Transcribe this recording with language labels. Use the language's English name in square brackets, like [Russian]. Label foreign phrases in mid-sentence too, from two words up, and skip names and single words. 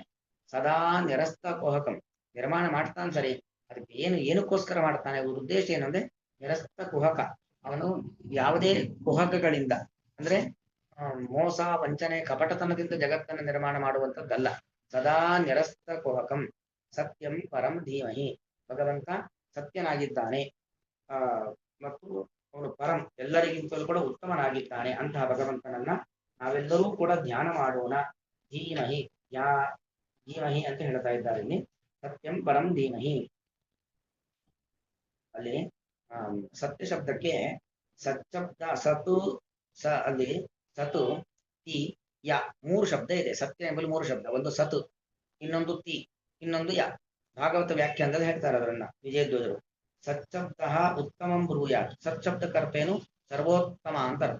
[Sanskrit] ಸದಾ ನಿರಸ್ತ ಕುಹಕಂ, [Kannada] ನಿರ್ಮಾಣ ಮಾಡ್ತಾನೆ ಸರಿ, ಅದಕ್ಕೆ ಏನಕ್ಕೋಸ್ಕರ ಮಾಡ್ತಾನೆ, ಉದ್ದೇಶ ಏನಂದ್ರೆ [Sanskrit] ನಿರಸ್ತ ಕುಹಕ, [Kannada] ಅವನು ಯಾವುದೇ ಕುಹಕಗಳಿಂದ ಅಂದ್ರೆ ಮೋಸ ವಂಚನೆ ಕಪಟತನದಿಂದ ಜಗತ್ತನ್ನು ನಿರ್ಮಾಣ ಮಾಡುವಂಥದ್ದಲ್ಲ. [Sanskrit] ಸದಾ ನಿರಸ್ತ ಕುಹಕಂ ಸತ್ಯಂ ಪರಂ ಧೀಮಹಿ, [Kannada] ಭಗವಂತ ಸತ್ಯನಾಗಿದ್ದಾನೆ ಮತ್ತು ಅವನು ಪರಂ, ಎಲ್ಲರಿಗಿಂತಲೂ ಕೂಡ ಉತ್ತಮನಾಗಿದ್ದಾನೆ. ಅಂತಹ ಭಗವಂತನನ್ನ ನಾವೆಲ್ಲರೂ ಕೂಡ ಧ್ಯಾನ ಮಾಡೋಣ. ಧೀಮಹಿ, ಧೀಮಹಿ ಅಂತ ಹೇಳ್ತಾ ಇದ್ದಾರೆ ಇಲ್ಲಿ. [Sanskrit] ಸತ್ಯಂ ಪರಂ ಧೀಮಹಿ. [Kannada] ಅಲ್ಲಿ ಸತ್ಯ ಶಬ್ದಕ್ಕೆ ಸತ್ಶಬ್ದ ಸತು ಅಲ್ಲಿ ಸತು ತಿ ಯ ಮೂರು ಶಬ್ದ ಇದೆ. ಸತ್ಯ ಎಂಬಲ್ಲಿ ಮೂರು ಶಬ್ದ, ಒಂದು ಸತು, ಇನ್ನೊಂದು ತಿ, ಇನ್ನೊಂದು ಯ. ಭಾಗವತ ವ್ಯಾಖ್ಯಾನದಲ್ಲಿ ಹೇಳ್ತಾರೆ ಅದರನ್ನ ವಿಜಯಧ್ವಜರು. [Sanskrit] ಸತ್ಶಬ್ದ ಉತ್ತಮಂ ಬ್ರೂಯಾತ್, [Kannada] ಸತ್ಶಬ್ದಕ್ಕರ್ಥೇನು ಸರ್ವೋತ್ತಮ ಅಂತ ಅರ್ಥ.